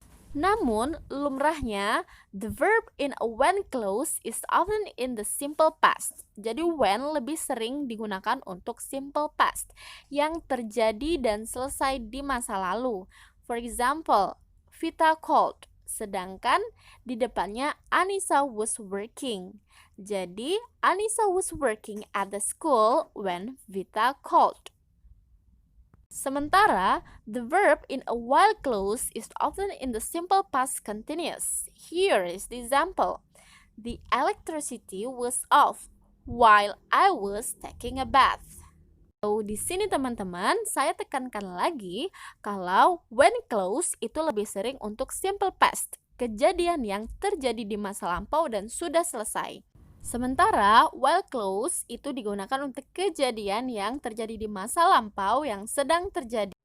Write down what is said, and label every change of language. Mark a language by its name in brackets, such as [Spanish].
[Indonesian] Namun, lumrahnya, [English] the verb in a when clause is often in the simple past. [Indonesian] Jadi, when lebih sering digunakan untuk simple past, yang terjadi dan selesai di masa lalu. [English] For example, Vita called, [Indonesian] sedangkan di depannya [English] Anissa was working. Jadi, Anissa was working at the school when Vita called. Sementara, the verb in a while clause is often in the simple past continuous. Here is the example. The electricity was off while I was taking a bath. [Indonesian] So, di sini teman-teman, saya tekankan lagi kalau when clause itu lebih sering untuk simple past, kejadian yang terjadi di masa lampau dan sudah selesai. Sementara while clause itu digunakan untuk kejadian yang terjadi di masa lampau yang sedang terjadi.